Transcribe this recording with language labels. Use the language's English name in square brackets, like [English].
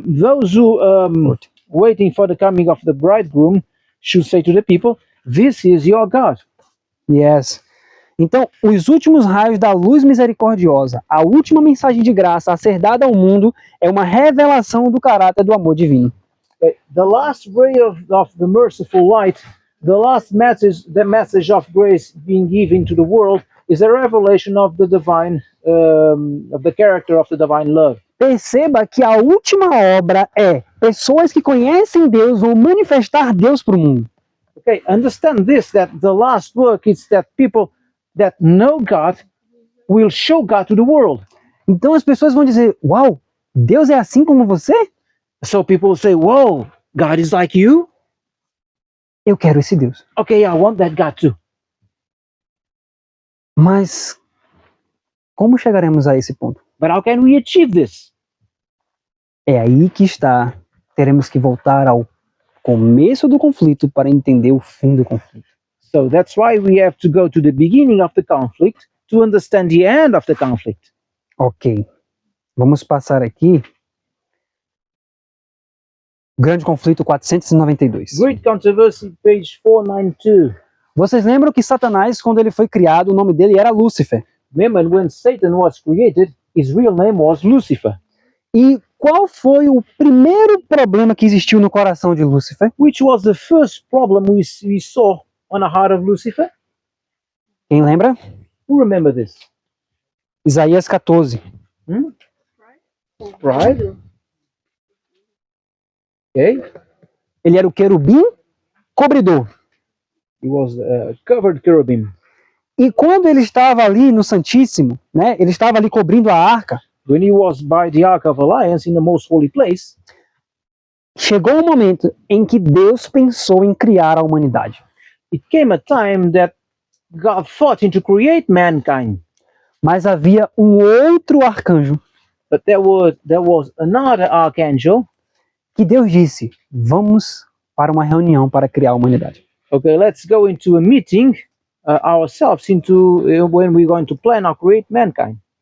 [English] Those who waiting for the coming of the bridegroom should say to the people, this is your God. Yes. [Portuguese] Então, os últimos raios da luz misericordiosa, a última mensagem de graça a ser dada ao mundo, é uma revelação do caráter do amor divino. [English] The last ray of the merciful light, the last message, the message of grace being given to the world, is a revelation of the divine, of the character of the divine love. [Portuguese] Perceba que a última obra é: pessoas que conhecem Deus vão manifestar Deus para o mundo. [English] Okay, understand this, that the last work is that people that know God will show God to the world. [Portuguese] Então as pessoas vão dizer: uau, Deus é assim como você? [English] So people say, whoa, God is like you? [Portuguese] Eu quero esse Deus. [English] Okay, I want that God too. [Portuguese] Mas como chegaremos a esse ponto? [English] But how can we achieve this? [Portuguese] É aí que está. Teremos que voltar ao começo do conflito para entender o fim do conflito. [English] So that's why we have to go to the beginning of the conflict to understand the end of the conflict. [Portuguese] Ok. Vamos passar aqui. Grande conflito 492. [English] Great controversy, page 492. [Portuguese] Vocês lembram que Satanás, quando ele foi criado, o nome dele era Lúcifer. [English] Remember when Satan was created, his real name was Lucifer. [Portuguese] E qual foi o primeiro problema que existiu no coração de Lúcifer? [English] Which was the first problem we saw on the heart of Lucifer? [Portuguese] Quem lembra? [English] Who remember this? [Portuguese] Isaías 14. [English] Pride. Okay. [Portuguese] Ele era o querubim cobridor. [English] He was covered cherubim. [Portuguese] E quando ele estava ali no Santíssimo, né, ele estava ali cobrindo a arca, [English] When he was by the Ark of Alliance in the most holy place, [Portuguese] chegou um momento em que Deus pensou em criar a humanidade. [English] it came a time that God thought him to create mankind. [Portuguese] Mas havia um outro arcanjo [English] But there was another archangel. [Portuguese] que Deus disse: vamos para uma reunião para criar a humanidade. [English] Okay, let's go into a meeting ourselves when we're going to plan or create mankind.